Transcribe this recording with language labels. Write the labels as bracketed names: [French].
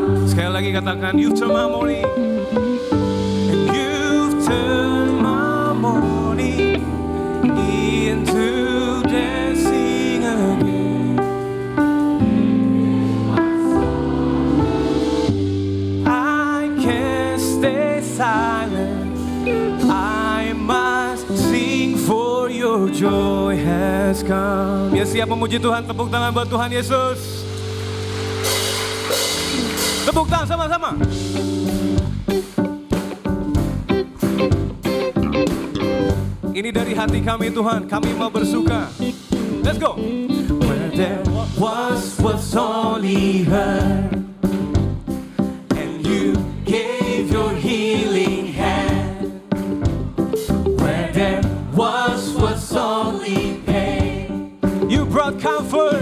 [Indonesian] Sekali lagi katakan, [English] you've turned my mourning. And you've turned my mourning into dancing again. I can't stay silent. I must sing for your joy has come. [Indonesian] Ya, siap memuji Tuhan, tepuk tangan buat Tuhan Yesus. Tepuk tangan sama-sama. Ini dari hati kami Tuhan, kami mau bersuka. [English] Let's go. Where there was only her, and you gave your healing hand. Where there was only pain, you brought comfort.